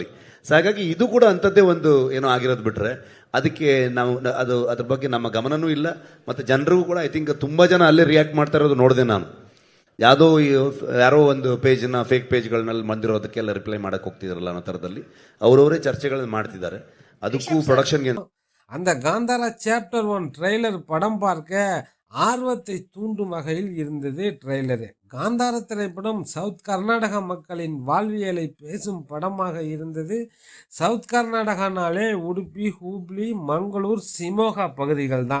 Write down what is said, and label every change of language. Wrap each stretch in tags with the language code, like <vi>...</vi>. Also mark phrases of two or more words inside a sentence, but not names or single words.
<kn>ಸೊ ಹಾಗಾಗಿ ಇದು ಕೂಡ ಅಂಥದ್ದೇ ಒಂದು ಏನೋ ಆಗಿರೋದು ಬಿಟ್ಟರೆ ಅದಕ್ಕೆ ನಾವು ಅದ್ರ ಬಗ್ಗೆ ನಮ್ಮ ಗಮನನೂ ಇಲ್ಲ. ಮತ್ತು ಜನರಿಗೂ ಕೂಡ</kn> <en>I think</en> <kn>ತುಂಬ ಜನ ಅಲ್ಲೇ ರಿಯಾಕ್ಟ್ ಮಾಡ್ತಾ ಇರೋದು ನೋಡಿದೆ ನಾನು. ಯಾರೋ ಒಂದು ಪೇಜ್ನ ಫೇಕ್ ಪೇಜ್ಗಳನ್ನೆಲ್ಲ ಬಂದಿರೋದಕ್ಕೆಲ್ಲ ರಿಪ್ಲೈ ಮಾಡಕ್ಕೆ ಹೋಗ್ತಿದಾರಲ್ಲ ಅನ್ನೋ ಥರದಲ್ಲಿ ಅವರವರೇ ಚರ್ಚೆಗಳನ್ನ ಮಾಡ್ತಿದ್ದಾರೆ. ಅದಕ್ಕೂ ப்ரொடக்ஷன்</kn> <ta>அந்த காந்தாரா சாப்டர் 1 ட்ரெய்லர் படம் பார்க்க ஆர்வத்தை தூண்டும் வகையில் இருந்தது ட்ரெய்லரு. காந்தார திரைப்படம் சவுத் கர்நாடக மக்களின் வாழ்வியலை பேசும் படமாக இருந்தது. சவுத் கர்நாடகானாலே உடுப்பி, ஹூப்ளி, மங்களூர், சிமோகா பகுதிகள் தான்.</ta>